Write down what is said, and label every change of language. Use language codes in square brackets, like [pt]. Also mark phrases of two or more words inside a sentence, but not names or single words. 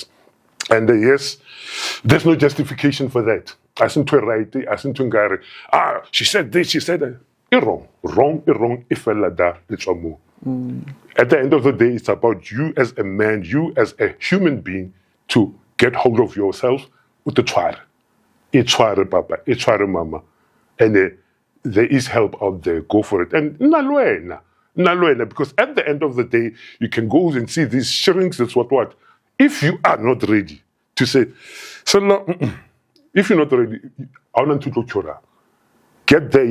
[en] And yes, there's no justification for that. She said this, she said that. Wrong, if it's wrong. At the end of the day, it's about you as a man, you as a human being, to get hold of yourself with the tshware. [tn] Itshware, papa, itshware, mama. [en] And there is help out there, go for it. And nalwena, because at the end of the day, you can go and see these shrinks, that's what. If you are not ready to say, if you're not ready, get there.